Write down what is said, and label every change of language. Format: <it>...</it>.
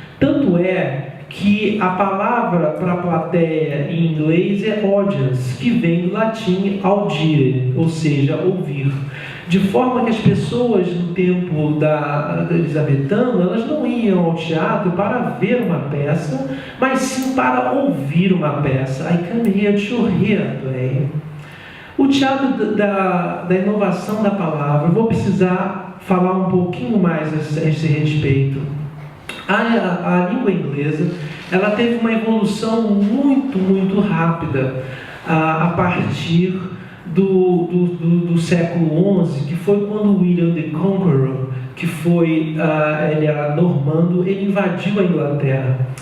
<pt>Tanto é que a palavra para a plateia em inglês é audience, que vem do latim audire, ou seja, ouvir. De forma que as pessoas no tempo da elisabetano, elas não iam ao teatro para ver uma peça, mas sim para ouvir uma peça.</pt> <en>I come here to hear a play.</en> <pt>O teatro da inovação da palavra, eu vou precisar falar um pouquinho mais a esse respeito. A língua inglesa ela teve uma evolução muito, muito rápida a partir do século XI, que foi quando William the Conqueror, ele era normando, ele invadiu a Inglaterra.</pt>